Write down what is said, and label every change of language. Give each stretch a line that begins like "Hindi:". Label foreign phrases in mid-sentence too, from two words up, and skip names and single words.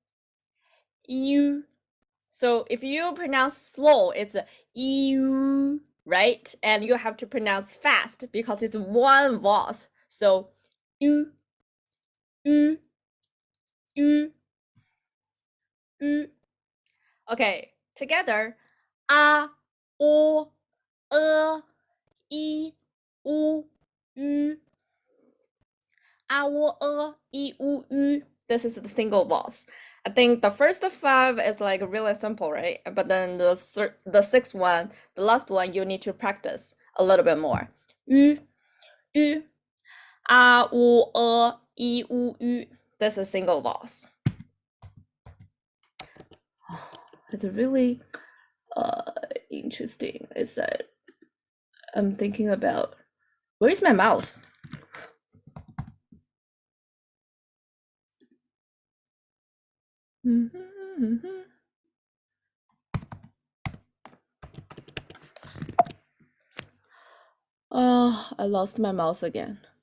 English: So if you pronounce slow, it's you, right? And you have to pronounce fast because it's one voice. So you. Okay, together.
Chinese: A, o, e, u, ü. A, o, e, u, ü.
English: This is the single voice. I think the first 5 is like really simple, right? But then the sixth one, the last one, you need to practice a little bit more.
Chinese: Ü, a, o, e, u, ü.
English: This is single voice. It's really interesting is that I'm thinking about where is my mouse? Oh, I lost my mouse again.